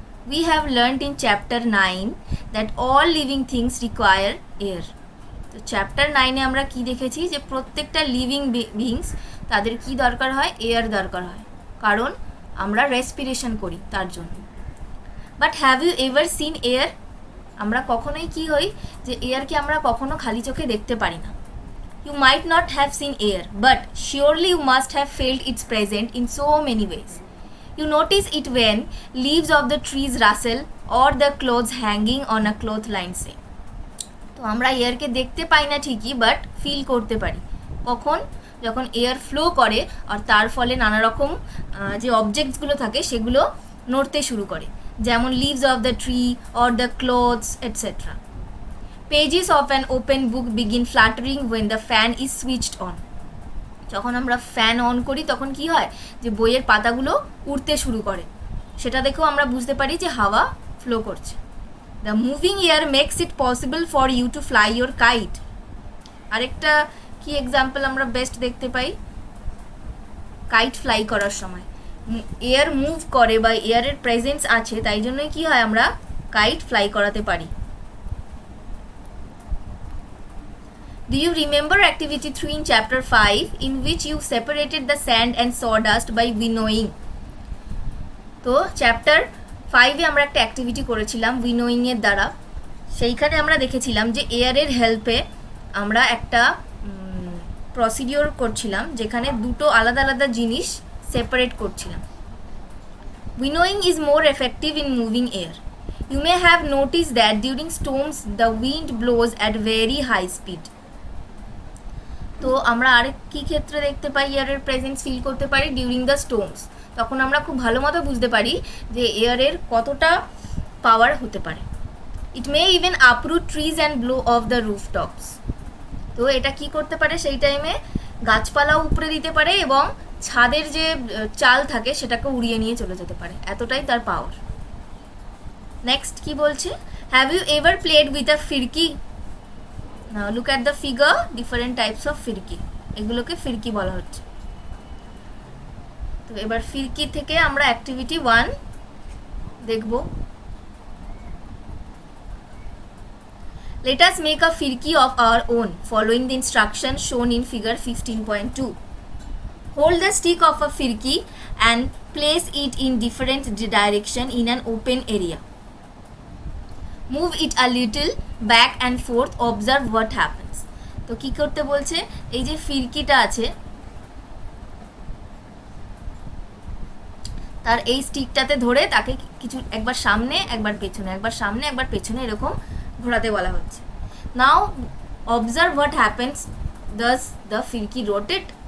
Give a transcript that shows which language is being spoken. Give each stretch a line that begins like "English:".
English: We have learnt in chapter 9 that all living things require air.
Bangla: তো chapter 9-এ আমরা কি দেখেছি যে প্রত্যেকটা লিভিং বিংস তাদের কি দরকার হয়, এয়ার দরকার হয়, কারণ আমরা রেসপিরেশন করি তার জন্য।
English: But have you ever seen air?
Bangla: আমরা কখনোই কি হই যে এয়ারকে আমরা কখনো খালি চোখে দেখতে পারি না।
English: You might not have seen air, but surely you must have felt its present in so many ways. You notice it when leaves of the trees rustle or the clothes hanging on a clothesline say.
Bangla: তো আমরা এয়ারকে দেখতে পাই না ঠিকই, but feel করতে পারি কখন, যখন air flow করে আর তার ফলে নানা রকম যে অবজেক্টসগুলো থাকে সেগুলো নড়তে শুরু করে, যেমন
English: Leaves of the tree or the clothes etcetera. Pages of an open book begin fluttering when the fan is switched on.
Bangla: যখন আমরা ফ্যান অন করি তখন কি হয় যে বইয়ের পাতাগুলো উড়তে শুরু করে, সেটা দেখেও আমরা বুঝতে পারি যে হাওয়া ফ্লো করছে.
English: The moving air makes it possible for you to fly your kite.
Bangla: আরেকটা কি এক্সাম্পল আমরা বেস্ট দেখতে পাই কাইট ফ্লাই করার সময়, এয়ার মুভ করে বা এয়ারের প্রেজেন্স আছে, তাই জন্যই কি হয় আমরা কাইট ফ্লাই করাতে পারি.
English: Do you remember activity 3 in chapter 5 in which you separated the sand and sawdust by winnowing?
Bangla: তো চ্যাপ্টার 5-এ আমরা একটা অ্যাক্টিভিটি করেছিলাম উইনোয়িংয়ের দ্বারা. সেইখানে আমরা দেখেছিলাম যে এয়ারের হেল্পে আমরা একটা প্রসিডিওর করছিলাম যেখানে দুটো আলাদা আলাদা জিনিস সেপারেট করছিলাম.
English: Winnowing is more effective in moving air. You may have noticed that during storms the wind blows at very high speed.
Bangla: তো আমরা আরেক কী ক্ষেত্রে দেখতে পাই এয়ারের প্রেজেন্স ফিল করতে পারি
English: During the storms.
Bangla: তখন আমরা খুব ভালো মতো বুঝতে পারি যে এয়ারের কতটা পাওয়ার হতে পারে.
English: It may even uproot trees and blow off the rooftops.
Bangla: তো এটা কি করতে পারে, সেই টাইমে গাছপালাও উপড়ে দিতে পারে এবং ছাদের যে চাল থাকে সেটাকে উড়িয়ে নিয়ে চলে যেতে পারে, এতটাই তার পাওয়ার. নেক্সট কি বলছে,
English: Have you ever played with a firki? Now look at the figure, different types of firki,
Bangla: এগুলোকে ফিরকি বলা হচ্ছে. তো এবার ফিরকি থেকে আমরা অ্যাক্টিভিটি 1 দেখব.
English: Let us make a firki of our own following the instruction shown in figure 15.2. Hold the stick of a firki and place it in different direction in an open area. Move it a little back and forth, observe what happens.
Bangla: তো কি করতে বলছে, এই যে ফিরকিটা আছে তার এই স্টিকটাতে ধরে তাকে কিছু একবার সামনে একবার পেছনে, একবার সামনে একবার পেছনে এরকম ঘোরাতে বলা হচ্ছে.
English: Now observe what happens. Does the firki rotate?